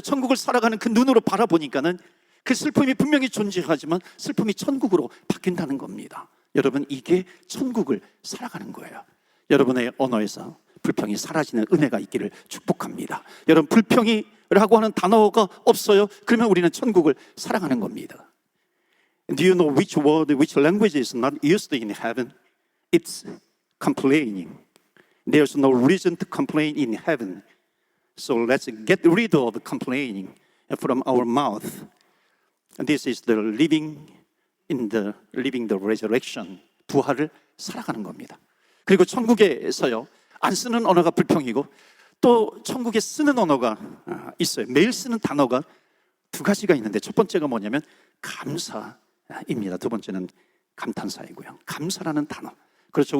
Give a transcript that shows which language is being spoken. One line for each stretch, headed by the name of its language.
Korean: 천국을 살아가는 그 눈으로 바라보니까는 그 슬픔이 분명히 존재하지만 슬픔이 천국으로 바뀐다는 겁니다. 여러분 이게 천국을 살아가는 거예요. 여러분의 언어에서 불평이 사라지는 은혜가 있기를 축복합니다. 여러분 불평이 라고 하는 단어가 없어요. 그러면 우리는 천국을 사랑하는 겁니다.
English: Do you know which word, which language is not used in heaven? It's complaining. There's no reason to complain in heaven. So let's get rid of complaining from our mouth. This is the living the resurrection.
Korean: 부활을 살아가는 겁니다. 그리고 천국에서요, 안 쓰는 언어가 불평이고 또 천국에 쓰는 언어가 있어요. 매일 쓰는 단어가 두 가지가 있는데 첫 번째가 뭐냐면 감사입니다. 두 번째는 감탄사이고요. 감사라는 단어. 그렇죠.